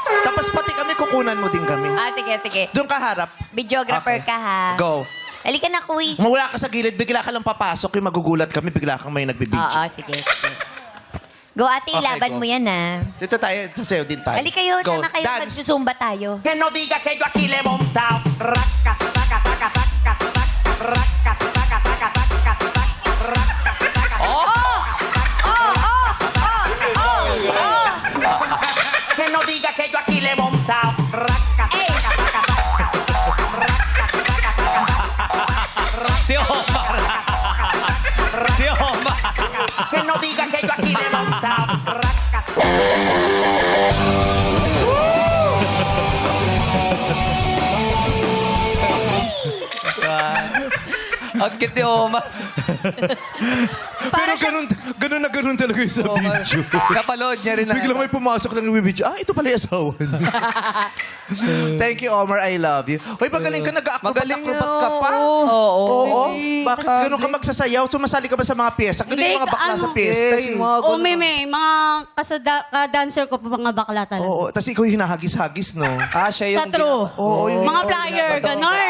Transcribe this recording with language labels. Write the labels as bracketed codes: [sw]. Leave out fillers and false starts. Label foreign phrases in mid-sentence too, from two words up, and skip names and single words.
[tl] Tapos pati kami, kukunan mo din kami. Sige. Doon ka harap. Videographer Okay. ka, ha? Go. Halika na, quiz. Mawala ka sa gilid, bigla ka lang papasok. Yung magugulat kami, bigla kang may nagbibidyo. Oo, sige. Go, ate, Okay, ilaban go. mo yan, ha? Dito tayo, sasayaw din tayo. Halika kayo, Go. na kayo, Dance. magsusumba tayo. [es] que no diga que yo aquí le he montado. Raca, raca, raca, raca, raca, raca, raca, raca, raca, que no diga que yo aquí le he montado. Raca, raca, raca, [tl] Si Omar. Si Omar. [es] que no diga que yo aquí le he montado. Raca. [tl] Ang cute ni Omar. Pero ganun na ganun talaga yung sa Omar. video. Napaload niya rin na. Biglang may pumasok lang ng video. Ito pala yung asawa niya. [en] Thank you, Omar. I love you. [tl] Hoy, magaling ka. Magaling Nag-acrobat ka pa. Oo. Oo. Bakit ganun ka magsasayaw? Sumasali ka ba sa mga piyesta? Ganun yung mga bakla sa piyesta. eh. Oo, may mga ka-dancer ko pa mga bakla talaga. Oo. Tapos ikaw yung hinahagis-hagis, no? Ah, siya yung... Sa true. Oo, yung Mga flyer, ganon.